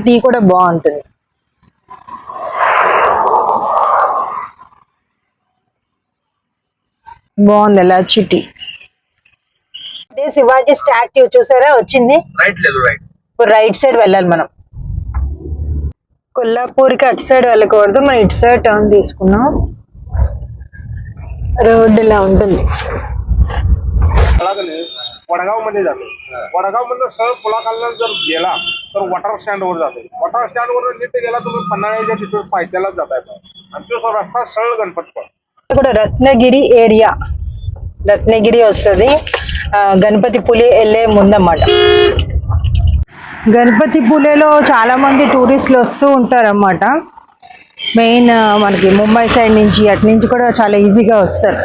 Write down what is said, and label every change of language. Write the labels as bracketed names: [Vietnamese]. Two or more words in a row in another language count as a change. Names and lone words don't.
[Telugu] టీ కూడా బాగుంటుంది. బాగుంది ఎలాచి టీ. అదే శివాజీ స్టాట్యూ చూసారా వచ్చింది. ఇప్పుడు [English] right side [Telugu] వెళ్ళాలి మనం. కొల్లాపూర్కి అటు సైడ్ వెళ్ళకూడదు, మనం ఇటు సైడ్ టర్న్ తీసుకున్నాం. [Marathi] रोड ला [Telugu] ఉంటుంది. [Marathi] वडगाव मध्ये जातो. वडगाव मधून सरळ पुलाखालनं जर गेला तर [English] water stand [Marathi] वर जातो. [English] water stand [Marathi] वर नीट गेला तुम्ही पन्हाळ्याच्या तिथून पायथ्यालाच जाताय आणि तो रस्ता सरळ गणपतपूर. [Telugu] ఇక్కడ రత్నగిరి ఏరియా, రత్నగిరి వస్తుంది. గణపతి పులే వెళ్ళే ముందన్నమాట. గణపతి పులేలో చాలా మంది టూరిస్టులు వస్తూ ఉంటారన్నమాట. మెయిన్ మనకి ముంబై సైడ్ నుంచి అటు నుంచి కూడా చాలా ఈజీగా వస్తారు.